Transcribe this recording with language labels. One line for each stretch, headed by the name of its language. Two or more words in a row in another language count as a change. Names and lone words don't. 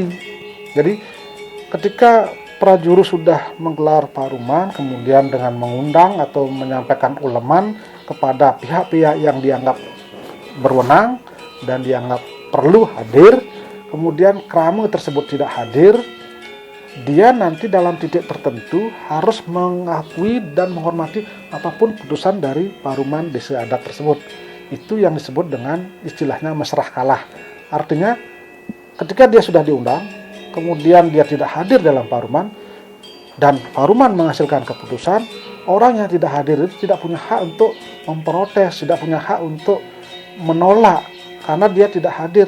Indonesian: Jadi ketika prajuru sudah menggelar paruman, kemudian dengan mengundang atau menyampaikan uleman kepada pihak-pihak yang dianggap berwenang dan dianggap perlu hadir, kemudian krama tersebut tidak hadir, dia nanti dalam titik tertentu harus mengakui dan menghormati apapun putusan dari paruman desa adat tersebut. Itu yang disebut dengan istilahnya
Balinese: mesrah kalah.
Indonesian: Artinya ketika dia sudah diundang, kemudian dia tidak hadir dalam paruman, dan paruman menghasilkan keputusan, orang yang tidak hadir itu tidak punya hak untuk memprotes, tidak punya hak untuk menolak, karena dia tidak hadir.